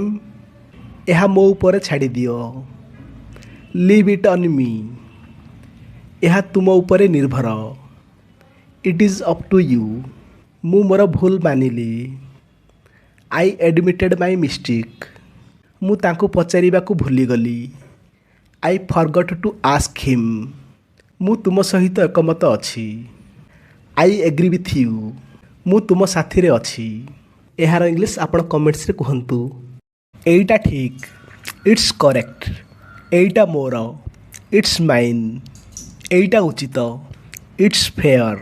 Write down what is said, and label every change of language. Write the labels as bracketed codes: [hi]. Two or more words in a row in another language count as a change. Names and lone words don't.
[or] ଏହା ମୋ ଉପରେ ଛାଡ଼ିଦିଅ। [en] Leave it on me. [or] ଏହା ତୁମ ଉପରେ ନିର୍ଭର। [en] It is up to you. [or] ମୁଁ ମୋର ଭୁଲ ମାନିଲି। [en] I admitted my mistake. [or] ମୁଁ ତାଙ୍କୁ ପଚାରିବାକୁ ଭୁଲିଗଲି। [en] I forgot to ask him. [or] ମୁଁ ତୁମ ସହିତ ଏକମତ ଅଛି। [en] I agree with you. [or] ମୁଁ ତୁମ ସାଥିରେ ଅଛି। ଏହାର ଇଂଲିଶ ଆପଣ କମେଣ୍ଟସରେ କୁହନ୍ତୁ। ଏଇଟା ଠିକ୍, [en] It's correct. [or] ଏଇଟା ମୋର, [en] It's mine. [or] ଏଇଟା ଉଚିତ, [en] It's fair.